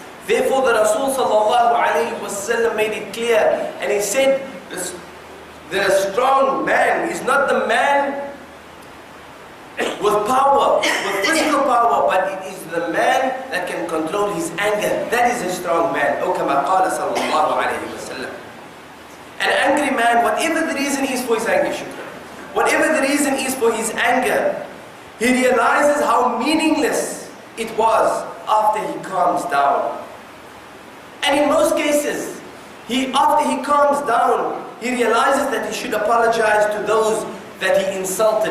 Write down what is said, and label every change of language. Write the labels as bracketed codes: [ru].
[en] Therefore the Rasul sallallahu alayhi wasallam made it clear, and he said, the strong man is not the man with power, with physical power, but it is the man that can control his anger. That is a strong man. [ar] أو كما قال صلى الله عليه وسلم. [en] An angry man, whatever the reason is for his anger, whatever the reason is for his anger, he realizes how meaningless it was after he calms down. And in most cases, after he calms down, he realizes that he should apologize to those that he insulted.